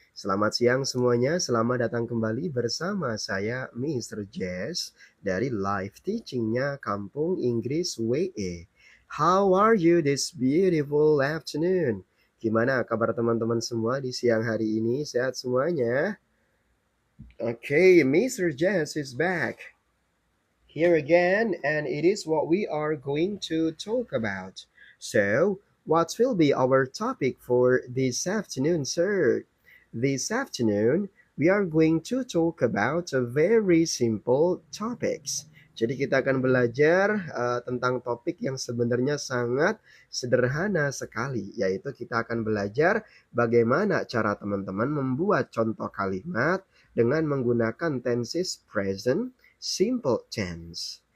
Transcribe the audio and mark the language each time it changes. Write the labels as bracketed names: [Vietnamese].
[Indonesian] Selamat siang semuanya, selamat datang kembali bersama saya, Mr. Jazz, dari live teachingnya Kampung Inggris WE. [English] How are you this beautiful afternoon? [Indonesian] Gimana kabar teman-teman semua di siang hari ini? Sehat semuanya? Okay, Mr. [English] Jazz is back here again, and it is what we are going to talk about. So, what will be our topic for this afternoon, sir? This afternoon, we are going to talk about a very simple topics. [Indonesian] Jadi kita akan belajar tentang topik yang sebenarnya sangat sederhana sekali, yaitu kita akan belajar bagaimana cara teman-teman membuat contoh kalimat dengan menggunakan tenses present, simple tense.